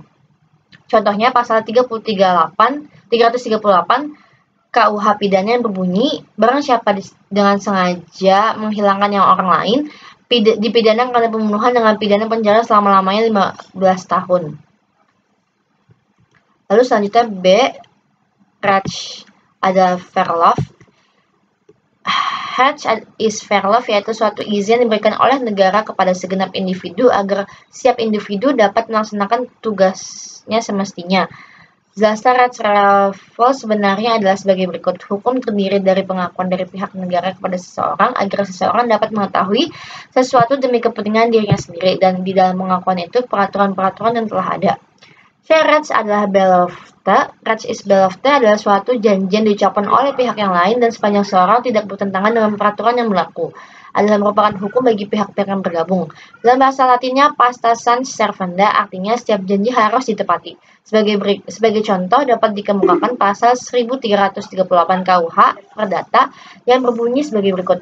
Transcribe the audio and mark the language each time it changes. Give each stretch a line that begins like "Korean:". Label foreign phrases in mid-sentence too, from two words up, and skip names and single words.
Indonesian: Contohnya pasal 338 KUH pidana yang berbunyi, barang siapa dengan sengaja menghilangkan nyawa orang lain, dipidana karena pembunuhan dengan pidana penjara selama-lamanya 15 tahun. Lalu selanjutnya B. Recht adalah verlof.
Dutch: Recht is verlof,
Indonesian: yaitu suatu izin diberikan oleh negara kepada segenap individu agar setiap individu dapat melaksanakan tugasnya semestinya. Dasar Rechtslafel sebenarnya adalah sebagai berikut. Hukum terdiri dari pengakuan dari pihak negara kepada seseorang agar seseorang dapat mengetahui sesuatu demi kepentingan dirinya sendiri, dan di dalam pengakuan itu peraturan-peraturan yang telah ada. Recht adalah belofte. Recht is belofte adalah suatu janji yang diucapkan oleh pihak yang lain dan sepanjang seorang tidak bertentangan dengan peraturan yang berlaku. adalah merupakan hukum bagi pihak-pihak yang bergabung. Dalam bahasa Latinnya,
Latin: pacta sunt servanda,
Indonesian: artinya setiap janji harus ditepati. Sebagai contoh, dapat dikemukakan pasal 1338 KUH Perdata yang berbunyi sebagai berikut.